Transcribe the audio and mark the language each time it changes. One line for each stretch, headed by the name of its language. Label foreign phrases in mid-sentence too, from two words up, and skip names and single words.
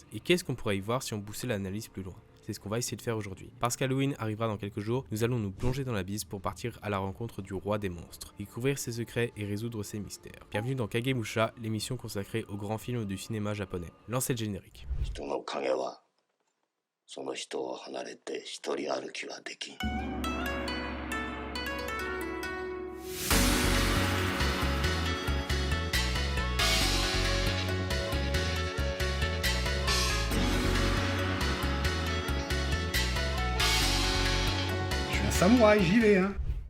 French: Et qu'est-ce qu'on pourrait y voir si on poussait l'analyse plus loin? C'est ce qu'on va essayer de faire aujourd'hui. Parce qu'Halloween arrivera dans quelques jours, nous allons nous plonger dans l'abysse pour partir à la rencontre du roi des monstres, découvrir ses secrets et résoudre ses mystères. Bienvenue dans Kagemusha, l'émission consacrée aux grands films du cinéma japonais. Lancez le générique.
Japanese: その人を離れて一人歩きはできん。
French: Je suis un samouraï, j'y vais, hein.